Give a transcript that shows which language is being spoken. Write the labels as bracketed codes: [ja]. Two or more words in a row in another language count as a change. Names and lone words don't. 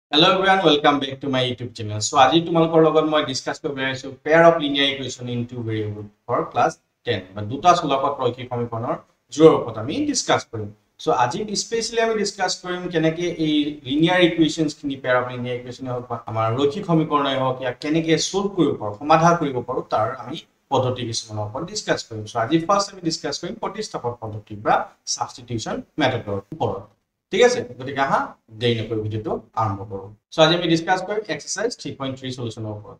[en] Hello everyone, welcome back to my YouTube channel. So, [as] আজি তোমালোকৰ লগত মই ডিসকাস কৰিব বিচাৰিছো [en] pair of linear equation in two variable for class 10. [as] বা দুটা চলকক ৰৈখিক সমীকৰণৰ জোৰৰ ওপৰত আমি ডিসকাস কৰিম। So, আজি স্পেশালি আমি ডিসকাস কৰিম কেনেকৈ এই [en] linear equations [as] খিনি [en] pair of linear equation [as] হওক বা আমাৰ ৰৈখিক সমীকৰণই হওক ইয়াক কেনেকৈ সলভ কৰিব পাৰো, সমাধান কৰিব পাৰো তাৰ আমি পদ্ধতি কিছুমানৰ ওপৰত ডিসকাস কৰিম। So, আজি ফাৰ্স্ট আমি ডিসকাস কৰিম প্ৰতিস্থাপন পদ্ধতি বা [en] substitution method [as] ওপৰত। ঠিক আছে, গতিকে আহা দেৰি নকৰি ভিডিওটো আৰম্ভ কৰো। সো আজি আমি ডিসকাস কৰিম এক্সাৰসাইজ 3.3 সলিউশনৰ ওপৰত।